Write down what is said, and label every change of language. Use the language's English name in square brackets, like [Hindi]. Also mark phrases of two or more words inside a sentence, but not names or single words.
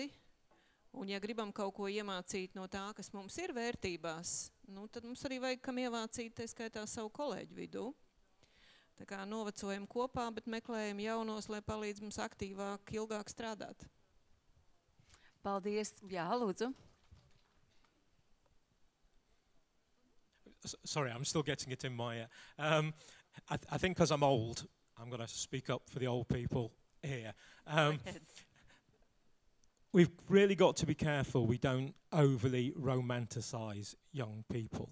[Latvian] Un ja gribam kaut ko iemācīt no tā, kas mums ir vērtībās, tad mums arī vajag kam iemācīt, tā skaitā savu kolēģu vidū. Tā kā novecojam kopā, bet meklējam jaunos, lai palīdz mums aktīvāk, ilgāk strādāt. Paldies. Jā, lūdzu. [English] Sorry, I'm still getting it in my ear. I think because I'm old, I'm going to speak up for the old people here. We've really got to be careful we don't overly romanticize young people.